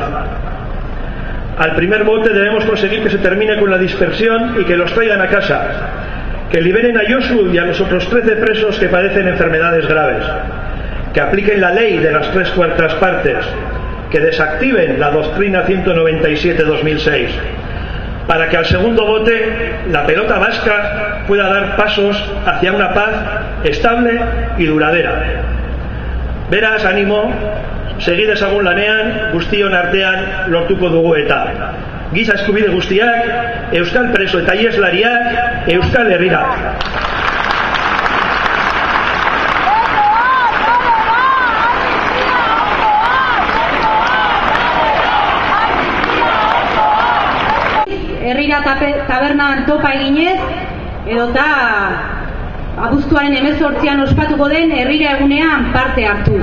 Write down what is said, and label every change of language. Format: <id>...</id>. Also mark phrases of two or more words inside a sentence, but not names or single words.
<es>Al primer bote debemos conseguir que se termine con la dispersión y que los traigan a casa, que liberen a Josu y a los otros 13 presos que padecen enfermedades graves, que apliquen la ley de las 3/4 partes, que desactiven la doctrina 197/2006, para que al segundo bote la pelota vasca pueda dar pasos hacia una paz estable y duradera.</es> <eu>Beraz, animo, segi dezagun lanean, guztion artean lortuko dugu eta. Giza eskubide guztiak, euskal preso eta ieslariak, Euskal Herrira. Herrira tabernan topa eginez, edota abuztuaren 18an ospatuko den herrira egunean parte hartuz.</eu>